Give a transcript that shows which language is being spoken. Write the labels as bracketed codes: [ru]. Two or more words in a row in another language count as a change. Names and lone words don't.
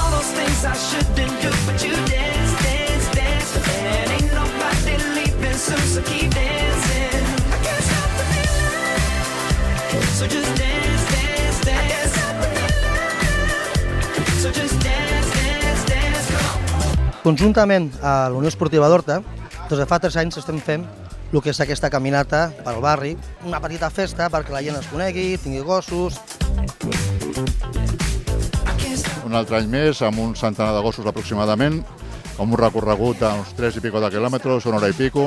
[en] All those things I shouldn't do, but you dance, dance, dance. And ain't nobody leaving soon, so keep dancing. I can't stop the feeling. So just dance, dance, dance. So just dance, dance, dance. Come on. [ca] Conjuntament a la Unió Esportiva d'Horta, des de fa 3 anys estem fent el que és aquesta caminata pel barri, una petita festa perquè la gent es conegui, tingui gossos. Un altre any més, amb un centenar de gossos aproximadament, amb un recorregut d'uns 3 i pico de quilòmetres, 1 hora i pico.